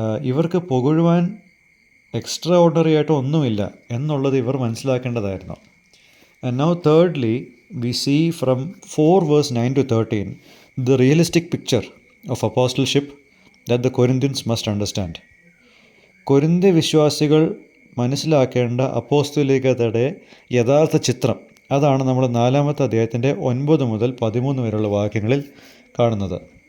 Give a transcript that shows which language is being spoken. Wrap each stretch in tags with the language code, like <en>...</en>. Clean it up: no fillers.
<ml>ഇവർക്ക് പുകഴുവാൻ extra ordinary ആയിട്ട് ഒന്നുമില്ല എന്നുള്ളത് ഇവർ മനസ്സിലാക്കേണ്ടതായിരുന്നു.</ml> <en>And now thirdly we see from 4 verse 9 to 13 the realistic picture of apostleship that the Corinthians must understand.</en> <ml>കൊരിന്ത്യ വിശ്വാസികൾ മനസ്സിലാക്കേണ്ട അപ്പോസ്തലികതയുടെ യഥാർത്ഥ ചിത്രം, അതാണ് നമ്മൾ 4-ാമത്തെ അധ്യായത്തിൻ്റെ 9 മുതൽ 13 വരെയുള്ള വാക്യങ്ങളിൽ കാണുന്നത്.</ml>